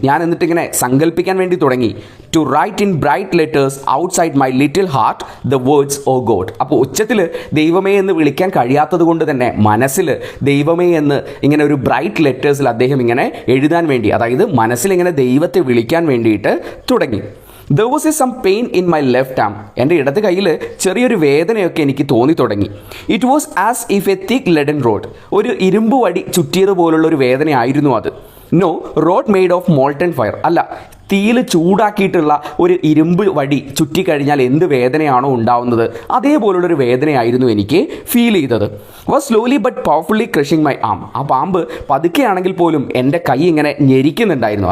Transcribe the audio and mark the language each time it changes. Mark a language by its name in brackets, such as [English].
[Malayalam] ഞാൻ എന്നിട്ടിങ്ങനെ സങ്കല്പിക്കാൻ വേണ്ടി തുടങ്ങി. [English] To write in bright letters outside my little heart the words O God. [Malayalam] അപ്പോൾ ഉച്ചത്തിൽ ദൈവമേ എന്ന് വിളിക്കാൻ കഴിയാത്തത് കൊണ്ട് തന്നെ മനസ്സിൽ ദൈവമേ എന്ന് ഇങ്ങനെ ഒരു ബ്രൈറ്റ് ലെറ്റേഴ്സിൽ അദ്ദേഹം ഇങ്ങനെ എഴുതാൻ വേണ്ടി, അതായത് മനസ്സിൽ ഇങ്ങനെ ദൈവത്തെ വിളിക്കാൻ വേണ്ടിയിട്ട് തുടങ്ങി. [English] There was some pain in my left arm. [Malayalam] എൻ്റെ ഇടത് കയ്യിൽ ചെറിയൊരു വേദനയൊക്കെ എനിക്ക് തോന്നി തുടങ്ങി. [English] It was as if a thick leaden rod. [Malayalam] ഒരു ഇരുമ്പ് വടി ചുറ്റിയതുപോലുള്ള ഒരു വേദനയായിരുന്നു അത്. [English] No, rod made of molten fire. [Malayalam] അല്ല, തീയിൽ ചൂടാക്കിയിട്ടുള്ള ഒരു ഇരുമ്പ് വടി ചുറ്റിക്കഴിഞ്ഞാൽ എന്ത് വേദനയാണോ ഉണ്ടാവുന്നത് അതേപോലുള്ളൊരു വേദനയായിരുന്നു എനിക്ക് ഫീൽ ചെയ്തത്. [English] Was slowly but powerfully crushing my arm. [Malayalam] ആ പാമ്പ് പതുക്കെയാണെങ്കിൽ പോലും എൻ്റെ കൈ ഇങ്ങനെ ഞെരിക്കുന്നുണ്ടായിരുന്നു.